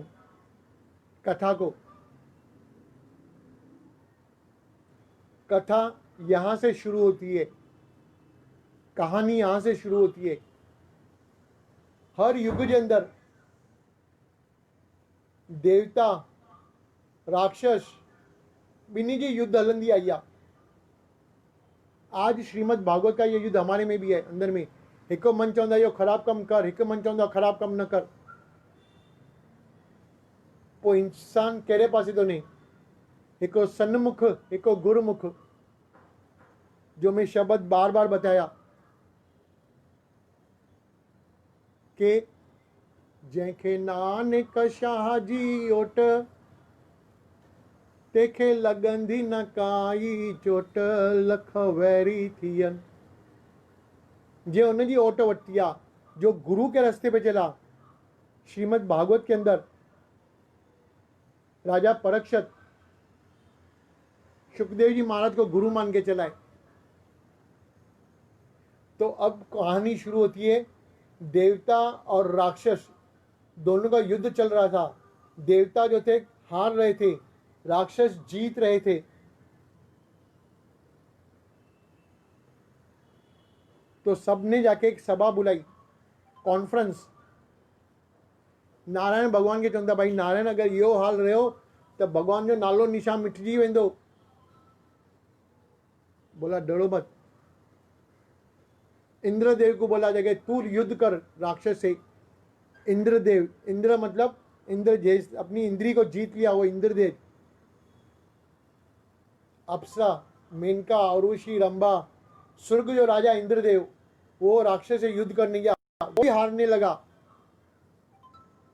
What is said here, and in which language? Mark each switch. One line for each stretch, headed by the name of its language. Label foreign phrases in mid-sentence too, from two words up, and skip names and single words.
Hindi: कथा को, कथा यहां से शुरू होती है, कहानी यहां से शुरू होती है। हर युग के अंदर
Sindhi: देवता राक्षस बिन्हीं जी युद्ध हलंदी आई आहे।
Hindi: आज श्रीमद् भागवत का ये युद्ध हमारे में भी है।
Sindhi: अंदर में हिकु मन चवंदा इहो ख़राब कम कर, हिकु मन चवंदा ख़राब कम न कर। पोइ इंसान कहिड़े पासे थो वञे? हिकु सन्मुख, हिकु गुरमुख,
Hindi: जो मैं शब्द बार बार बताया
Sindhi: कि जंहिंखे नानक शाह जी ओट, तेखे लगंदी न काई चोट, लख वैरी थियन। जे उनजी ओट वरिती आहे,
Hindi: जो गुरु के रास्ते पे चला। श्रीमद् भागवत के अंदर राजा परीक्षित सुखदेव जी महाराज को गुरु मान के चलाए। तो अब कहानी शुरू होती है। देवता और राक्षस दोनों का युद्ध चल रहा था। देवता जो थे हार रहे थे, राक्षस जीत रहे थे। तो सबने जाके एक सभा बुलाई, कॉन्फ्रेंस।
Sindhi: नारायण भगवान के चवंदा, भाई नारायण अगर इहो हाल रहियो तो भगवान जो नालो निशान मिटजी वेंदो।
Hindi: बोला डरो मत। इंद्रदेव को बोला जगह तू युद्ध कर राक्षस से। इंद्रदेव, इंद्र मतलब इंद्र, जैसे अपनी इंद्री को जीत लिया वो इंद्रदेव। अप्सरा, मेनका, उर्वशी, रंभा, स्वर्ग जो राजा इंद्रदेव, वो राक्षस से युद्ध करने गया, वो भी हारने लगा।